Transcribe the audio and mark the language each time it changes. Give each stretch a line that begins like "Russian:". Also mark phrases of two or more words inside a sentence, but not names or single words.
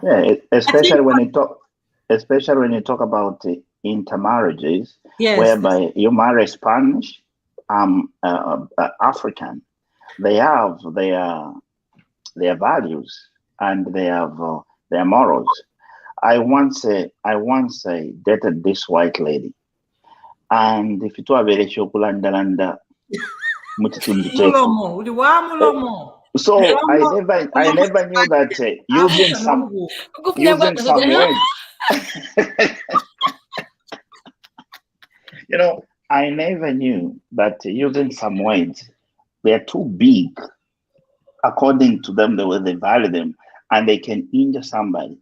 English: Yeah, especially when you talk about intermarriages, whereby you marry Spanish, African, they have their values and they have their morals. I once dated this white lady, and if it were very shokulandalanda,
Bemba: Mulomo, uliwa mulomo.
English: So I never knew that using some words. You know, I never knew that using some words, they're too big according to them, the way they value them, and they can injure somebody.